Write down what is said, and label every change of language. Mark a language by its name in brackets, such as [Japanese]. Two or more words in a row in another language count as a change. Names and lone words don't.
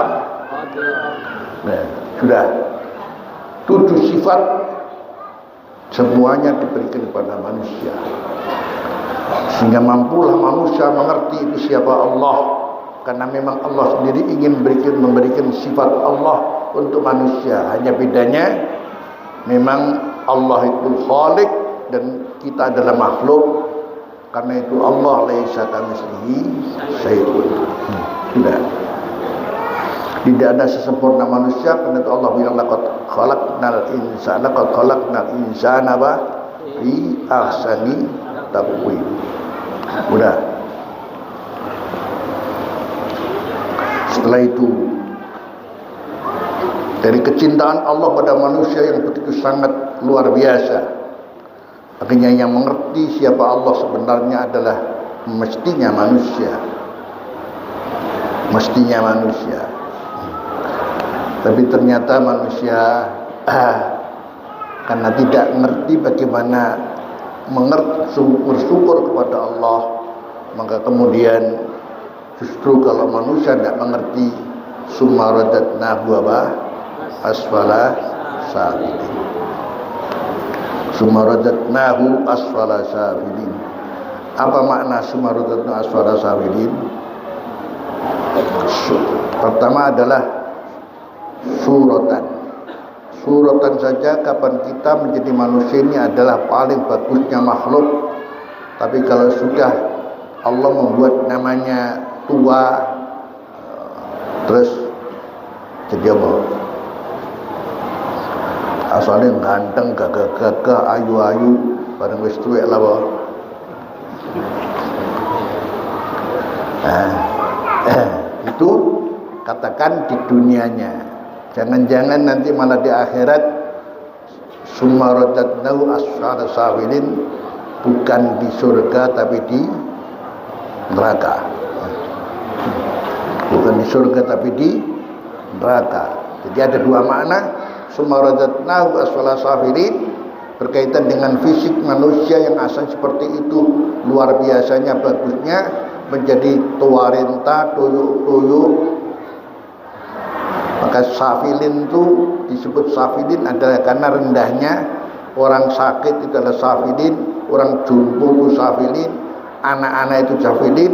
[Indonesian] Nah, sudah 7 sifat semuanya diberikan kepada manusia, sehingga mampulah manusia mengerti itu siapa Allah, karena memang Allah sendiri ingin memberikan sifat Allah untuk manusia. Hanya bedanya memang Allah itu Khalik dan kita adalah makhluk. Karena itu Allah [Arabic] ليس كمثله شيء. [Indonesian] Tidak ada sesempurna manusia. Karena itu Allah bilang [Arabic] لقد خلقنا الإنسان في أحسن تقويم. [Indonesian] Udah. Setelah itu, dari kecintaan Allah pada manusia yang begitu sangat luar biasa, akhirnya yang mengerti siapa Allah sebenarnya adalah mestinya manusia. Tapi ternyata manusia karena tidak mengerti bagaimana bersyukur kepada Allah, maka kemudian justru kalau manusia tidak mengerti, [Arabic] ثم رددناه أسفل سافلين. ثم رددناه أسفل سافلين. [Indonesian] Apa makna [Arabic] ثم رددناه أسفل سافلين? [Indonesian] Pertama adalah suratan saja. Kapan kita menjadi manusia ini adalah paling bagusnya makhluk. Tapi kalau sudah Allah membuat namanya tua, terus jadi apa? Asalnya ganteng, gagah-gagah, ayu-ayu, [Javanese] bareng wis tuwek [Indonesian] lah apa? Itu katakan di dunianya. Jangan-jangan nanti malah di akhirat [Arabic] ثم رددناه أسفل سافلين, [Indonesian] bukan di surga tapi di neraka. Bukan di surga tapi di neraka. Jadi ada dua makna. [Arabic] ثم رددناه أسفل سافلين [Indonesian] berkaitan dengan fisik manusia yang asal seperti itu, luar biasanya bagusnya, menjadi tua renta, tuyuk-tuyuk. Maka safilin itu disebut safilin adalah karena rendahnya. Orang sakit itu adalah safilin, orang jumbo itu safilin, anak-anak itu safilin.